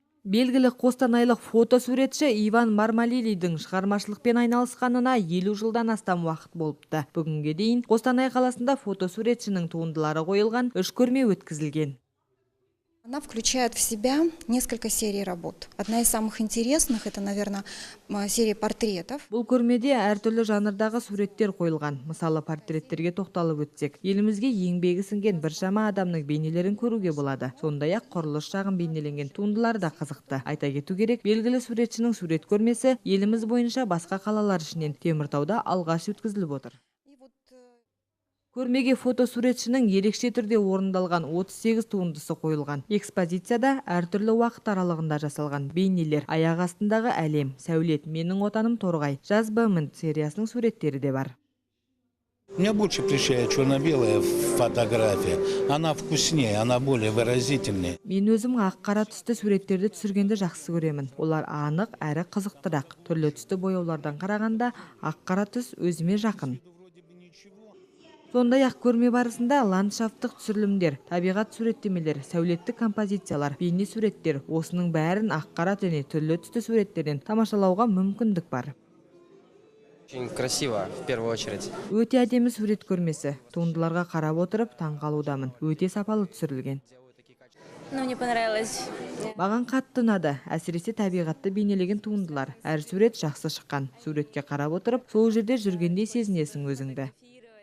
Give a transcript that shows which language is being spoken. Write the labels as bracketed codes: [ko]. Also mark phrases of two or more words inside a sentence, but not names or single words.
[kk] Белгілі қостанайлық фотосуретші Иван Мармалилидің шығармашылықпен айналысқанына 50 жылдан астам уақыт болыпты. Бүгінге дейін Қостанай қаласында фотосуретшінің туындылары қойылған 3 көрме өткізілген. [ru] Она включает в себя несколько серий работ. Одна из самых интересных – это, наверное, серия портретов. [kk] Бұл көрмеде әртүрлі жанрдағы суреттер қойылған. Мысалы, портреттерге тоқталып өтсек, елімізге еңбегі сіңген біршама адамның бейнелерін көруге болады. Сондай-ақ құрылыс жағын бейнеленген туындылар да қызықты. Айта кету керек, белгілі суретшінің сурет көрмесі еліміз бойынша басқа қалалар ішінен Теміртауда алғаш өткізіліп отыр. Көрмеге фотосуретшінің ерекше түрде орындалған 38 туындысы қойылған. Экспозицияда әртүрлі уақыт аралығында жасалған бейнелер, аяқ астындағы әлем, сәулет, менің отаным торғай, жаз бмнд сериясының суреттері де бар. [ru] Меня больше прельщает черно-белая фотография. Она вкуснее, она более выразительнее. [kk] Мен өзім ақ-қара түсті суреттерді түсіргенді жақсы көремін. Олар анық әрі қызықтырақ. Түрлі түсті бояулардан қарағанда ақ-қара түс өзіме жақын. Сондай-ақ көрме барысында ландшафттық түсірілімдер, табиғат суреттемелер, сәулеттік композициялар, бейне суреттер, осының бәрін ақ-қара және түрлі түсті суреттерден тамашалауға мүмкіндік бар. [ru] Очень красиво, в первую очередь. [kk] Өте әдемі сурет көрмесі. Туындыларға қарап отырып таңғалудамын. Өте сапалы түсірілген. [ru] Мне понравилось. [kk] Маған қатты ұнады, әсіресе табиғатты бейнелеген туындылар. Әр сурет жақсы шыққан. Суретке қарап отырып, сол жерде жүргендей сезінесің өзіңді.